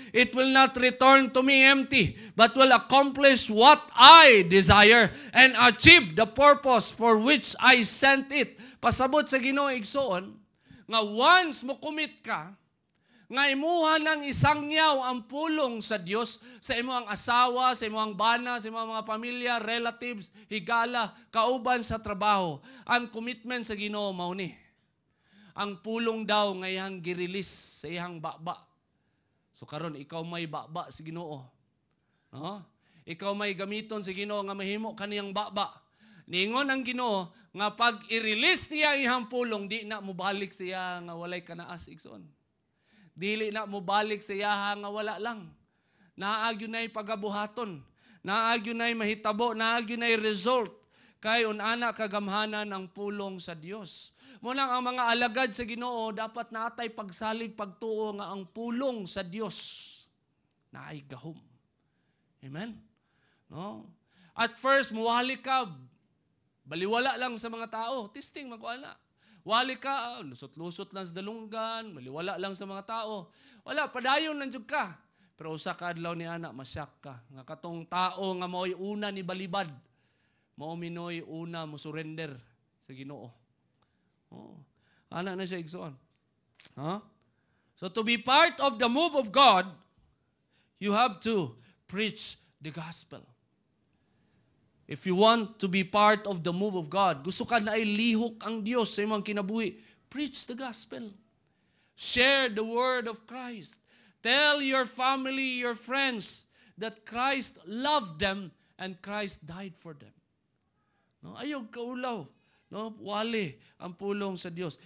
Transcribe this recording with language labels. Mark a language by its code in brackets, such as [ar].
[en] It will not return to me empty, but will accomplish what I desire and achieve the purpose for which I sent it. [ceb] Pasabot sa Ginoo igsoon, nga once mo commit ka, nga imuha ng isangyaw ang pulong sa Dios sa imong asawa, sa imong bana, sa imong mga pamilya, relatives, higala, kauban sa trabaho. Ang commitment sa Ginoo mao ni. Ang pulong daw nga iyang gi-release sa iyang baba. So karon ikaw may baba sa Ginoo. No? Ikaw may gamiton sa Ginoo nga mahimo kaniyang baba. Ningon ang Ginoo nga pag i-release niya iyang pulong, di na mobalik siya nga walay kanaas igsoon. Dili na mo balik sa iyaha nga wala lang. Naagyo na'y pagabuhaton. Naagyo na'y mahitabo. Naagyo na'y result. Kay unana kagamhanan ang pulong sa Dios. Munang ang mga alagad sa Ginoo dapat natay pagsalig pagtuo nga ang pulong sa Dios naay gahom. Amen? No? At first, muwali ka. Baliwala lang sa mga tao. Testing, magkuana. Wali ka, lusot-lusot lang sa dalunggan, maliwala lang sa mga tao. Wala, padayon lang jud ka. Pero usa ka adlaw ni ana, masyak ka. Nga katong tao nga mao'y una ni balibad, mao minoy una mo surrender sa Ginoo. Oh. Ana na siya igsoon. Huh? [en] So to be part of the move of God, you have to preach the gospel. If you want to be part of the move of God, [ceb] gusto ka na ay lihok ang Diyos sa imong kinabuhi, [en] preach the gospel. Share the word of Christ. Tell your family, your friends, that Christ loved them and Christ died for them. [ceb] No, ayaw kaulaw. No, wali ang pulong sa Dios.